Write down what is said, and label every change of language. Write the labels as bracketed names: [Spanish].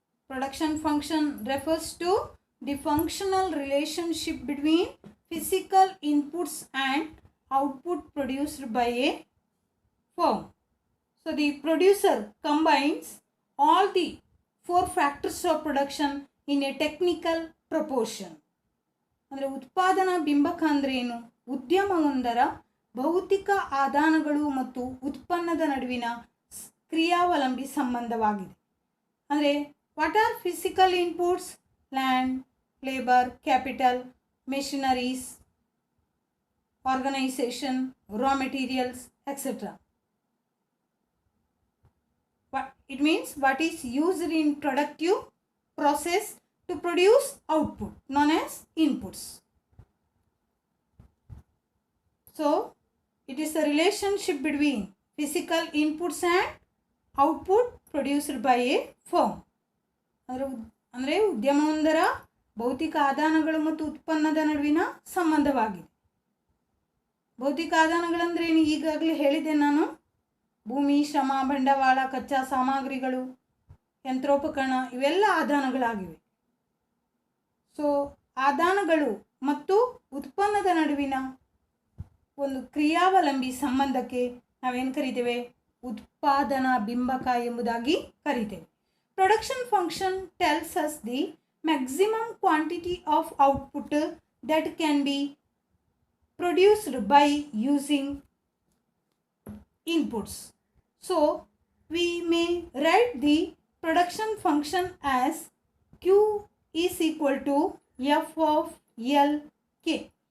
[English] Production function refers to the functional relationship between physical inputs and output produced by a firm. So the producer combines all the four factors of production in a technical proportion. [Kannada] ಅಂದರೆ ಉತ್ಪಾದನಾ ಬಿಂಬಕ ಅಂದರೆ ಏನು? ಉದ್ಯಮವೊಂದರ ಭೌತಿಕ ಆದಾನಗಳು ಮತ್ತು ಉತ್ಪನ್ನದ ನಡುವಿನ ಕ್ರಿಯಾವಲಂಬಿ ಸಂಬಂಧವಾಗಿದೆ. ಅಂದರೆ [English] What are physical inputs? Land, labor, capital, machineries, organization, raw materials, etc. It means what is used in productive process to produce output known as inputs. So it is the relationship between physical inputs and output produced by a firm. [Kannada] ಅಂದರೆ ಉದ್ಯಮವೊಂದರ ಭೌತಿಕ ಆದಾನಗಳು ಮತ್ತು ಉತ್ಪನ್ನದ ನಡುವಿನ ಸಂಬಂಧವಾಗಿದೆ. ಭೌತಿಕ ಆದಾನಗಳಂದ್ರೆ ಏನು? ಈಗಾಗಲೇ ಹೇಳಿದೆ ನಾನು. ಭೂಮಿ, ಶ್ರಮ, ಬಂಡವಾಳ, ಕಚ್ಚಾ ಸಾಮಗ್ರಿಗಳು, ಯಂತ್ರೋಪಕರಣ ಇವೆಲ್ಲ ಆದಾನಗಳಾಗಿವೆ. ಸೊ ಆದಾನಗಳು ಮತ್ತು ಉತ್ಪನ್ನದ ನಡುವಿನ ಒಂದು ಕ್ರಿಯಾವಲಂಬಿ ಸಂಬಂಧಕ್ಕೆ ನಾವೇನು ಕರಿತೇವೆ? ಉತ್ಪಾದನಾ ಬಿಂಬಕ ಎಂಬುದಾಗಿ ಕರಿತೇವೆ. [English] Production function tells us the maximum quantity of output that can be produced by using inputs. So we may write the production function as Q is equal to F of L K.